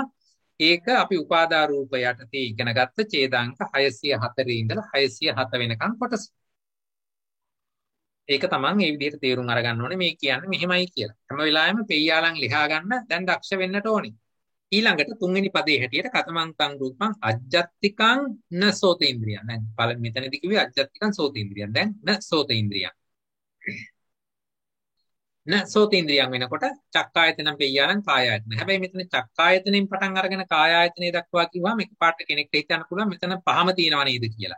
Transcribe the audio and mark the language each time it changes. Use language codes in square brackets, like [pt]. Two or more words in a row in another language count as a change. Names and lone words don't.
[si] ඒක අපි උපාදා රූප යටතේ ඉගෙන ගත්ත ඡේදාංක 604 ඉඳලා 607 වෙනකන් කොටස. ඒක තමන් මේ විදිහට තේරුම් අරගන්න ඕනේ. මේ කියන්නේ මෙහෙමයි කියලා. හැම වෙලාවෙම පෙయ్యාලන් ලියා ගන්න දැන් දක්ෂ වෙන්නට ඕනේ. ඊළඟට තුන්වෙනි පදේ හැටියට [pi] කතමං තං රූපං අජ්ජත්තිකං න සෝතේන්ද්‍රියං. [si] දැන් පළවෙනි මෙතනදී කිව්වේ [pi] අජ්ජත්තිකං සෝතේන්ද්‍රියං. දැන් න සෝතේන්ද්‍රියං. න සෝතේන්ද්‍රියං වෙනකොට චක්කායතනම් පෙయ్యාලන් කායායතන. [si] හැබැයි මෙතන චක්කායතනෙන් පටන් අරගෙන කායායතනෙ දක්වා කිව්වම එකපාරට කෙනෙක්ට හිතන්න පුළුවන් මෙතන පහම තියෙනව නේද කියලා.